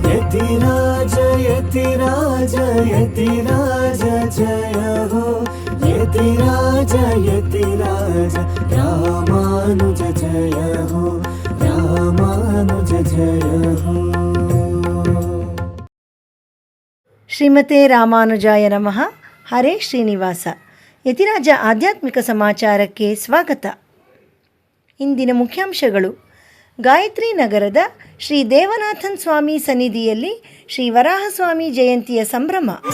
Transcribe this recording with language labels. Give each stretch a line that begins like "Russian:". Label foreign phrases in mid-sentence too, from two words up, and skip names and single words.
Hindi: यतिराज यतिराज यतिराज जय हो यतिराज यतिराज रामानुज जय हो रामानुज जय हो।
Kannada: ಶ್ರೀಮತೆ ರಾಮಾನುಜಾಯ ನಮಃ. ಹರೇ ಶ್ರೀನಿವಾಸ. ಯತಿರಾಜ ಆಧ್ಯಾತ್ಮಿಕ ಸಮಾಚಾರಕ್ಕೆ ಸ್ವಾಗತ. ಇಂದಿನ ಮುಖ್ಯಾಂಶಗಳು: ಗಾಯತ್ರಿ ನಗರದ ಶ್ರೀ ದೇವನಾಥನ್ ಸ್ವಾಮಿ ಸನ್ನಿಧಿಯಲ್ಲಿ ಶ್ರೀ ವರಾಹಸ್ವಾಮಿ ಜಯಂತಿಯ ಸಂಭ್ರಮ.